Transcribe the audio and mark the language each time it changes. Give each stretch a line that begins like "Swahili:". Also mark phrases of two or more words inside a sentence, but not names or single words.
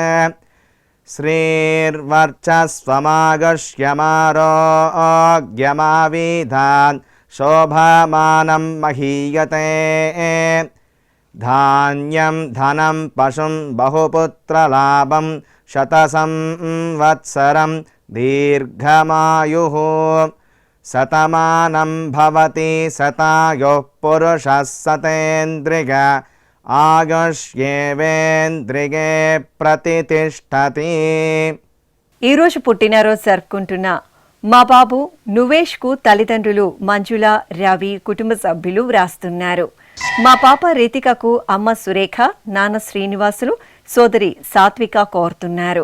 Sanskrit: श्रीर्वर्चस्वमागश्यमारोग्यमाविधान् शोभमानं महीयते धान्यं धनं पशुं बहुपुत्रलाभं शतसंवत्सरं दीर्घमायुः शतमानं भवति शतायुः पुरुषः शतेन्द्रिय ఆయుష్యేవేంద్రియే ప్రతితిష్టతి.
Telugu: ఈరోజు పుట్టినరోజు జరుపుకుంటున్న మా బాబు నువేష్కు తల్లిదండ్రులు మంజుల, రవి, కుటుంబ సభ్యులు వ్రాస్తున్నారు. మా పాప రితికకు అమ్మ సురేఖ, నాన్న శ్రీనివాసులు, సోదరి సాత్విక కోరుతున్నారు.